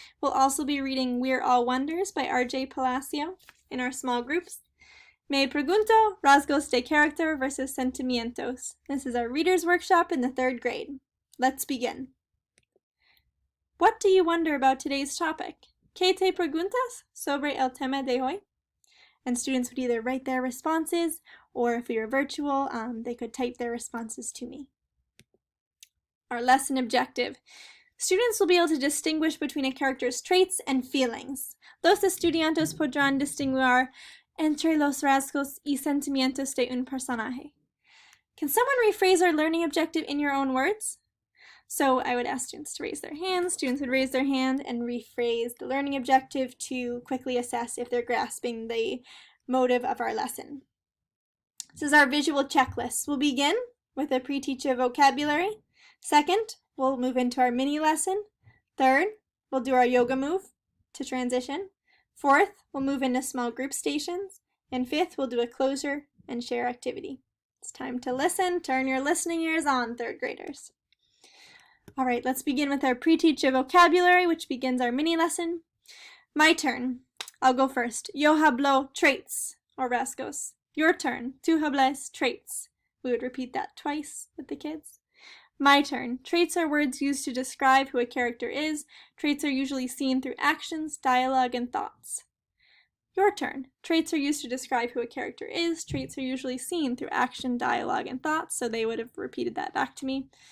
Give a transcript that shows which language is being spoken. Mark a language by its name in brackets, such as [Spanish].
[English] We'll also be reading We're All Wonders by R.J. Palacio in our small groups. [Spanish] Me pregunto, rasgos de character versus sentimientos. [English] This is our reader's workshop in the 3rd grade. Let's begin. What do you wonder about today's topic? [Spanish] ¿Qué te preguntas sobre el tema de hoy? [English] And students would either write their responses, or if we were virtual, they could type their responses to me. Our lesson objective. Students will be able to distinguish between a character's traits and feelings. [Spanish] Los estudiantes podrán distinguir entre los rasgos y sentimientos de un personaje. [English] Can someone rephrase our learning objective in your own words? So I would ask students to raise their hands. Students would raise their hand and rephrase the learning objective to quickly assess if they're grasping the motive of our lesson. This is our visual checklist. We'll begin with a pre-teacher vocabulary. Second, we'll move into our mini lesson. Third, we'll do our yoga move to transition. Fourth, we'll move into small group stations. And fifth, we'll do a closure and share activity. It's time to listen. Turn your listening ears on, 3rd graders. All right, let's begin with our pre-teacher vocabulary, which begins our mini lesson. My turn. I'll go first. [Spanish] Yo hablo traits, or rasgos. [English] Your turn. [Spanish] Tú hablas [English] traits. We would repeat that twice with the kids. My turn. Traits are words used to describe who a character is. Traits are usually seen through actions, dialogue, and thoughts. Your turn. Traits are used to describe who a character is. Traits are usually seen through action, dialogue, and thoughts, so they would have repeated that back to me.